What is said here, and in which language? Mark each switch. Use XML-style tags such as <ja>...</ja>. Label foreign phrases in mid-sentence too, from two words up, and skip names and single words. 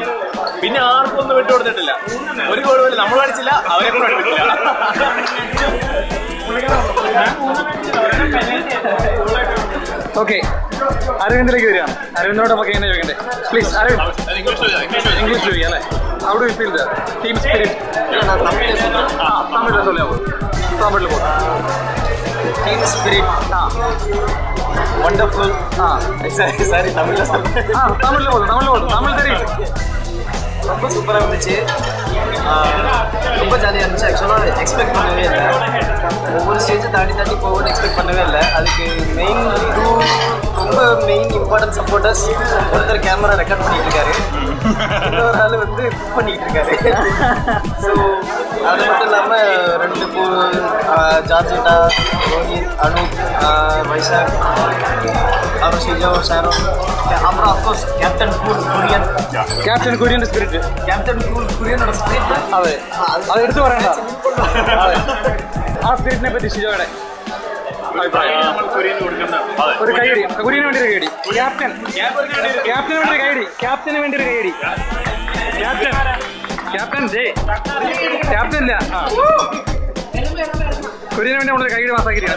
<ml>പിന്നെ ആർക്കും ഒന്നും വിട്ടുകൊടുത്തിട്ടില്ല. ഒരു ഗോൾ പോലും നമ്മൾ അടിച്ചില്ല, അവരെ കൂടെ അടിച്ചില്ല. ഓക്കെ, അരവിന്ദിലേക്ക് വരികയാണ്. അരവിന്ദിനോട് നമുക്ക് എങ്ങനെ ചോദിക്കണ്ടേ? പ്ലീസ് അരവിന്ദ്, ഇംഗ്ലീഷ് ചോദിക്കാം അല്ലേ?</ml> <en>How do you feel the team spirit?</en> <ml>തമിഴിൽ சொல்லுங்க. തമിഴിൽ പോ.</ml> <en>Team spirit. Wonderful. Sorry,</en> <ta>தமிழ்ல சொல்றேன். தமிழ்ல போடு. தமிழ் தெரியும். ரொம்ப சூப்பரா இருந்துச்சு. ரொம்ப ஜாலியா இருந்துச்சு.</ta> <en>actually expect</en> <ta>பண்ணவே இல்லை. ஒவ்வொரு ஸ்டேஜை தாண்டி தாண்டி போகும்னு எக்ஸ்பெக்ட் பண்ணவே இல்லை. அதுக்கு மெயின் ரொம்ப</ta> <en>main important supporters</en> <ta>ஒருத்தர்</ta> <en>camera record</en> <ta>பண்ணிட்டு இருக்காரு, இன்னொரு ஆள் வந்து குக் பண்ணிட்டு இருக்காரு. ஸோ அது மட்டும் இல்லாமல் 2 ஜார்ஜிட்டா, ரோஹித், அனூப், வைசாக், அப்புறம் ஷிஜோ, ஷாரோன், அப்புறம்</ta> <en>of course captain cool</en> <ta>குரியன்.</ta> <ml>ക്യാപ്റ്റൻ കുര്യന്റെ സ്പിരിറ്റ്,</ml> <en>captain cool</en> <ta>குரியனோட ஸ்பிரிட்</ta> <ml>അതെ അത് എടുത്തു പറയണ്ട. ആ സ്പിരിറ്റിനെ പറ്റി ഷിജോയുടെ ഒരു കൈയടി, കുര്യന് വേണ്ടി ഒരു കൈയടി, ക്യാപ്റ്റന് വേണ്ടി ഒരു കൈയടി, ക്യാപ്റ്റന് വേണ്ടി ഒരു കൈയടി, ക്യാപ്റ്റൻ ജയ്, ക്യാപ്റ്റൻ ഇല്ല, കുര്യന് വേണ്ടി നമ്മളൊരു കൈയടി പാസ്സാക്കിയിരിക്കണം.</ml>